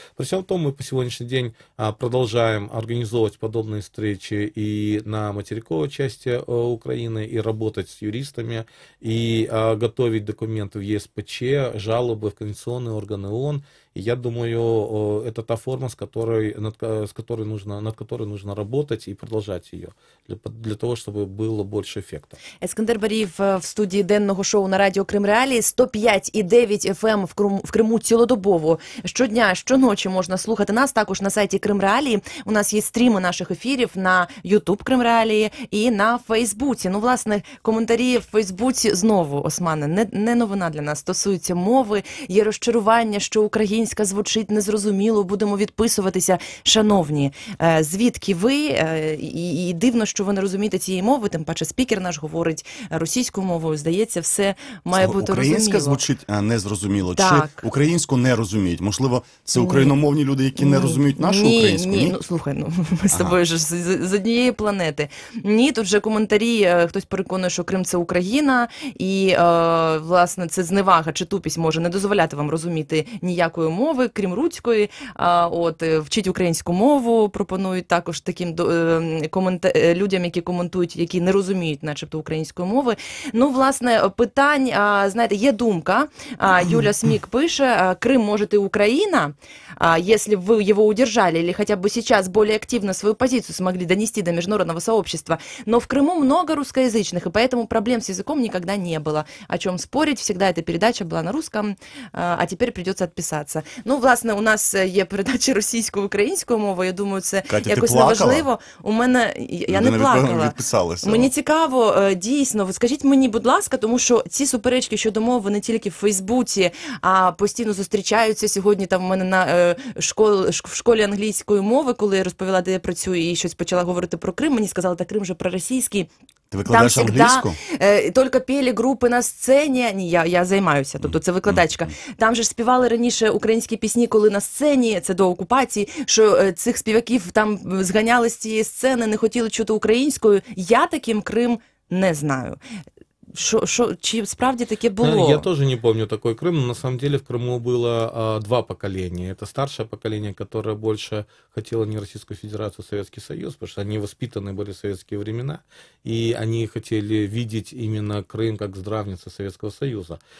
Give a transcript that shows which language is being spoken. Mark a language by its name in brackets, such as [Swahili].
[Russian] При всем том, мы по сегодняшний день продолжаем организовывать подобные встречи и на материковой части Украины, и работать с юристами, и готовить документы в ЕСПЧ, жалобы в конституционные органы ООН. И я думаю, это та форма, над которой нужно работать и продолжать ее, для того, чтобы было больше ефекту. [Ukrainian] Ескандер Баріїв в студії денного шоу на радіо Крим Реалії. 105,9 FM в Криму цілодобово. Щодня, щоночі можна слухати нас також на сайті Крим Реалії. У нас є стріми наших ефірів на YouTube Крим Реалії і на Фейсбуці. Ну, власне, коментарі в Фейсбуці знову, Османе, не новина для нас, стосується мови. Є розчарування, що українська звучить незрозуміло, будемо відписуватися. Шановні, звідки ви? І дивно, що ви не розумієте цієї мови, тим паче спікер наш говорить російською мовою. Здається, все має бути розуміло. Українська звучить незрозуміло. Так. Чи українську не розуміють? Можливо, це україномовні люди, які не розуміють нашу українську? Ні, ну слухай, ми з тобою ж з однієї планети. Ні, тут вже коментарі, хтось переконує, що Крим – це Україна, і, власне, це зневага чи тупість може не дозволяти вам розуміти ніякої мови, крім руської. Вчіть українську мову, пропонують також таким людям, які коментують, які не розуміють начебто української мови. Ну, власне, питань, знаєте, є думка. Юля Смік пише, [Russian] Крым может и Украина, если вы его удержали или хотя бы сейчас более активно свою позицию смогли донести до международного сообщества. Но в Крыму много русскоязычных, и поэтому проблем с языком никогда не было. О чем спорить, всегда эта передача была на русском, а теперь придется отписаться. [Ukrainian] Ну, власне, у нас є передачі російською, українською мовою, я думаю, це Катя, якось неважливо. У мене, я не плакала. Мені цікаво, дійсно, ви скажіть мені, будь ласка, тому що ці суперечки щодо мови не тільки в Фейсбуці, а постійно зустрічаються. Сьогодні там в мене в школі англійської мови, коли я розповіла, де я працюю, і щось почала говорити про Крим, мені сказали, так Крим же проросійський. Ти викладаєш англійську? Тільки пели групи на сцені. Ні, я займаюся, тобто це викладачка. Там же ж співали раніше українські пісні, коли на сцені, це до окупації, що цих співаків там зганяли з цієї сцени, не хотіли чути українською. Я таким Крим не знаю. Чи справді таке було? [Russian] Я тоже не помню такой Крым, но на самом деле в Крыму было два поколения. Это старшее поколение, которое больше хотело не Российскую Федерацию, а Советский Союз, потому что они воспитаны были в советские времена, и они хотели видеть именно Крым как здравницу Советского Союза.